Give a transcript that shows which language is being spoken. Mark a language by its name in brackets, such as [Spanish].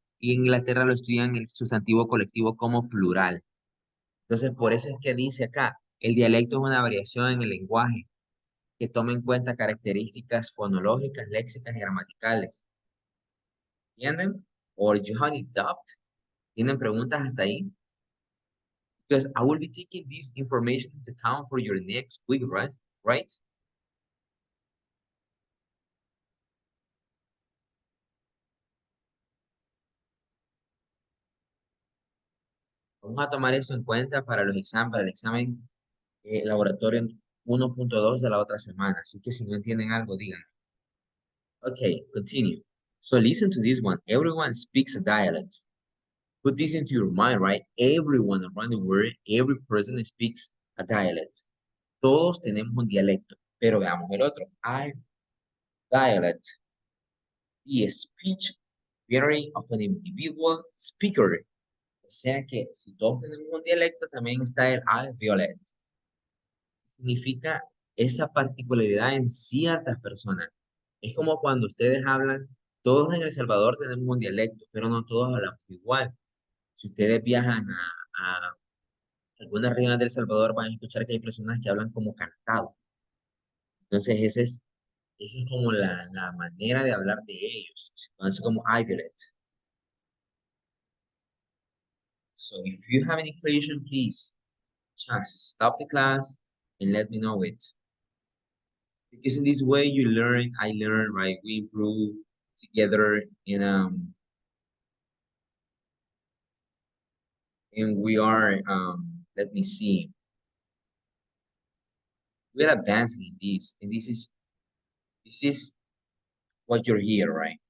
[Spanish] Y en Inglaterra lo estudian el sustantivo colectivo como plural. Entonces, por eso es que dice acá, el dialecto es una variación en el lenguaje que toma en cuenta características fonológicas, léxicas y gramaticales. ¿Entienden? [English] Or you have it doubt? [Spanish] ¿Tienen preguntas hasta ahí? [English] Because I will be taking this information into account for your next week, right? Right? [Spanish] Vamos a tomar eso en cuenta para el examen laboratorio 1.2 de la otra semana. Así que si no entienden algo, digan. [English] Okay, continue. So listen to this one. Everyone speaks a dialect. Put this into your mind, right? Everyone around the world, every person speaks a dialect. [Spanish] Todos tenemos un dialecto, pero veamos el otro. [English] I dialect. The speech vary of an individual speaker. [Spanish] O sea que si todos tenemos un dialecto, también está el I dialect. significa esa particularidad en ciertas personas. Es como cuando ustedes hablan, todos en El Salvador tenemos un dialecto, pero no todos hablamos igual. Si ustedes viajan a algunas regiones del Salvador, van a escuchar que hay personas que hablan como cantado. Entonces, esa es como la manera de hablar de ellos. Se conoce como dialect. [English] So, if you have any question, please just stop the class and let me know it. Because in this way, you learn, I learn, right? We improve together and we are, let me see, we're advancing in this, and this is what you're here, right?